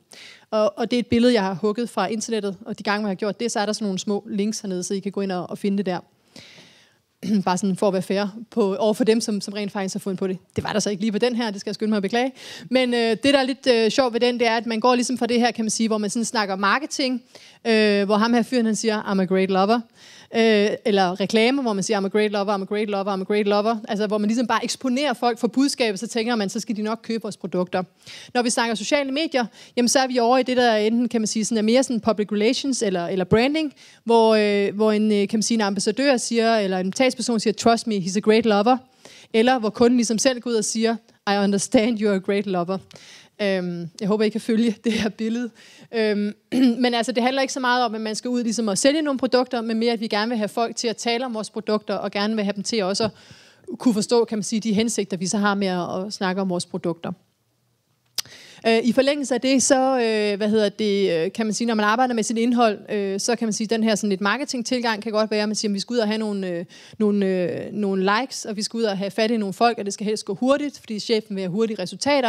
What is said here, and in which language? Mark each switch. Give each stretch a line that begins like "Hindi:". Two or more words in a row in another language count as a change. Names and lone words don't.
Danish: Og det er et billede, jeg har hugget fra internettet, og de gange, jeg har gjort det, så er der sådan nogle små links hernede, så I kan gå ind og finde det der. Bare sådan for at være fair over for dem, som rent faktisk har fundet på det. Det var der så ikke lige på den her, det skal jeg skynde mig at beklage. Men det, der er lidt sjovt ved den, det er, at man går ligesom fra det her, kan man sige, hvor man sådan snakker marketing, hvor ham her fyren, han siger,
English: I'm a great lover.
Danish: eller reklamer, hvor man siger,
English: I'm a great lover, I'm a great lover, I'm a great lover.
Danish: Altså, hvor man ligesom bare eksponerer folk for budskabet, så tænker man, så skal de nok købe vores produkter. Når vi snakker sociale medier, jamen, så er vi over i det, der enten, kan man sige, sådan er mere sådan
English: public relations
Danish: eller branding, hvor en, kan man sige, en ambassadør siger, eller en talsperson siger,
English: trust me, he's a great lover.
Danish: Eller hvor kunden ligesom selv går ud og siger,
English: I understand you're a great lover.
Danish: Jeg håber, I kan følge det her billede. Men altså, det handler ikke så meget om, at man skal ud ligesom at sælge nogle produkter, men mere, at vi gerne vil have folk til at tale om vores produkter, og gerne vil have dem til også at kunne forstå, kan man sige, de hensigter, vi så har med at snakke om vores produkter. I forlængelse af det, så kan man sige, når man arbejder med sit indhold, så kan man sige, den her sådan lidt marketing-tilgang kan godt være, at man siger, at vi skal ud og have nogle likes, og vi skal ud og have fat i nogle folk, og det skal helst gå hurtigt, fordi chefen vil have hurtige resultater.